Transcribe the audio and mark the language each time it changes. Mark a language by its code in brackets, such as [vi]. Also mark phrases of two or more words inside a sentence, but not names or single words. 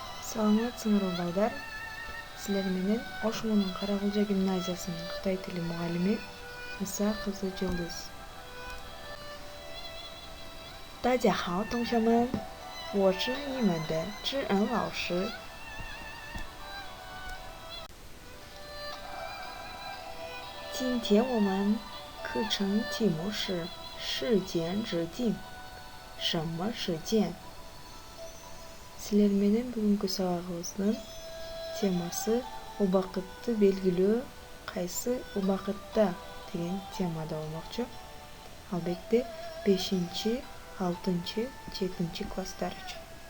[ky] Саламатсыңарбы балдар. Силер менен Ошмонун Каракулжа гимназиясынын Кытай тили мугалими Иса кызы Жылдыз. [zh] 大家好，同学们，我是你们的知恩老师。今天我们课程题目是事件之境。什么事件？ [ky] Силер менен бүгүнкү сабагыбыздын темасы убакытты белгилөө кайсы убакытта деген темада болмокчу. Албетте 5-6, 7 класстар үчүн.